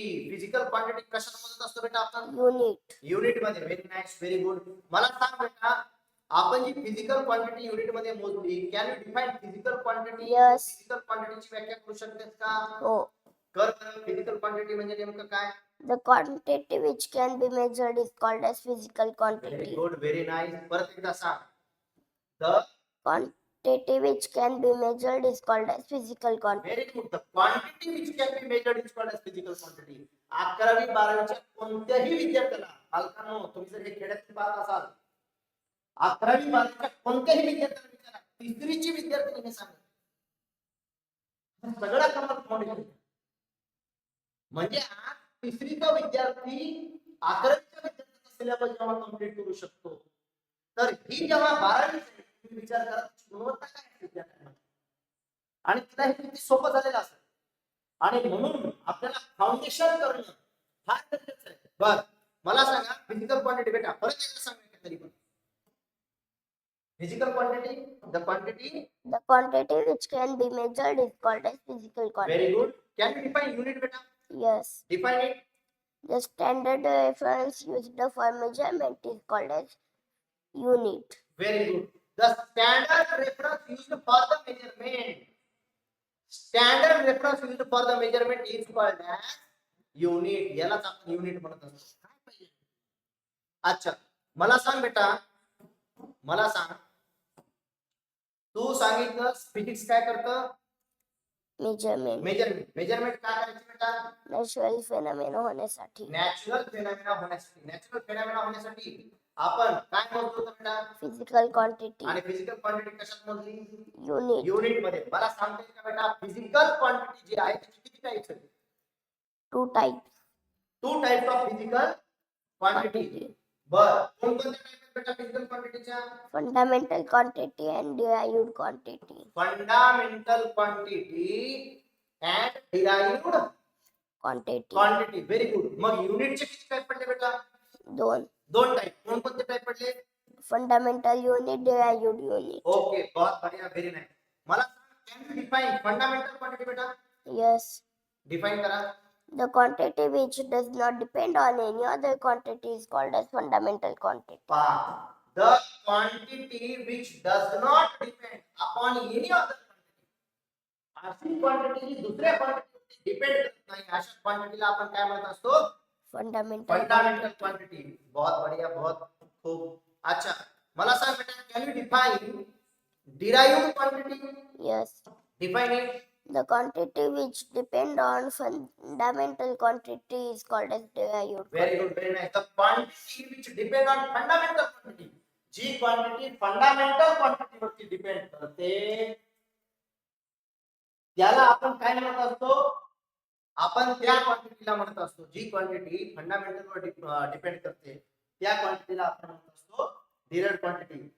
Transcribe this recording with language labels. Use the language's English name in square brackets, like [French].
[Marathi] Physical quantity कशात मोजत असतो बेटा आपण? युनिट मध्ये. Very nice, very good. मला सांग बेटा, आपण जी फिजिकल क्वांटिटी युनिट मध्ये मोजली, [English] Can you define physical quantity? Yes. [Marathi] Physical क्वांटिटीची व्याख्या करू शकतेस का? हो. कर बरं. फिजिकल क्वांटिटी म्हणजे नेमकं काय? [English] The quantity which can be measured is called as physical very quantity. Good, very nice. [Marathi] परत एकदा सांग. [English] The Quantity which can be measured is called as physical quantity. Very good. The quantity which can be measured is called as physical quantity. [Marathi] 11वी 12वीच्या कोणत्याही विद्यार्थ्याला, पालकांनो तुम्ही जर हे खेड्यात पाहत असाल, 11वी 12वीच्या कोणत्याही विद्यार्थ्याला विचारा, तिसरीची विद्यार्थी सांगा, सगळा कमाल फाउंडेशन. म्हणजे आज तिसरीचा विद्यार्थी 11वीच्या विद्यार्थ्याचा सिलेबस जेव्हा कंप्लीट करू शकतो, तर ही जेव्हा 12वीची तुम्ही विचार करा गुणवत्ता काय आहे विद्यार्थ्यांमध्ये, आणि तिला हे किती सोपं झालेलं असेल. आणि म्हणून आपल्याला फाउंडेशन करणं फार गरजेचं आहे. बर, मला सांगा फिजिकल क्वांटिटी बेटा, परत एकदा सांगा तरी पण. [English] Physical quantity, the quantity. The quantity which can be measured is called as physical quantity. Very good. Can you define unit बेटा? Yes. Define it. The standard reference used for measurement is called as unit. Very good. The standard reference used for the measurement. Standard reference used for the measurement is called as unit. [Marathi] यालाच आपण unit म्हणत असतो. काय पाहिजे? अच्छा, मला सांग बेटा, मला सांग, तू सांगितलं फिजिक्स काय करतं? [English] Measurement. [Marathi] मेजरमेंट काय करायची बेटा? [English] Natural phenomena [Marathi] होण्यासाठी. नॅचरल फेनॉमेना होण्यासाठी आपण काय मोजतो बेटा? [English] Physical quantity. [Marathi] आणि फिजिकल क्वांटिटी कशात मोजली? [English] Unit. [Marathi] युनिट मध्ये. मला सांगता येईल का बेटा, फिजिकल क्वांटिटी जी आहे त्याची किती टाइप्स आहेत? [English] 2 types. 2 types of physical quantity. [Marathi] बर, कोणकोणत्या टाइप आहेत बेटा physical क्वांटिटीच्या? [English] Fundamental quantity and derived quantity. Fundamental quantity and derived Quantity. Quantity. Very good. [Marathi] मग युनिटचे किती टाइप पडले बेटा? [English] 2. [Marathi] 2 टाइप. कोणकोणते टाइप पडले? [English] Fundamental unit, derived unit. ओके, [Hindi] बहुत बढ़िया, [English] Very nice. मला can you define fundamental quantity बेटा? Yes. [Marathi] डिफाइन करा. [English] The quantity which does not depend on any other quantity is called as fundamental quantity. The quantity which does not depend upon any other quantity. [Marathi] अशी quantity जी दुसऱ्या क्वांटिटीवर depend करत नाही, अशा क्वांटिटीला आपण काय म्हणत असतो? [English] Fundamental [Hindi] fundamental quantity. बहुत बढ़िया, बहुत खूब. [English] अच्छा, [Marathi] मला सांग बेटा, [English] Can you define derived quantity? Yes. Define it. The quantity which depend on fundamental quantity is called as derived. Very good, very nice. The quantity which depend on fundamental quantity. [Marathi] G quantity fundamental quantity वरती depend करते, त्याला आपण काय म्हणत असतो? आपण त्या क्वांटिटीला म्हणत असतो, जी क्वांटिटी फंडामेंटल वर डिपेंड करते, त्या क्वांटिटीला आपण म्हणत असतो डिराइव्ड क्वांटिटी.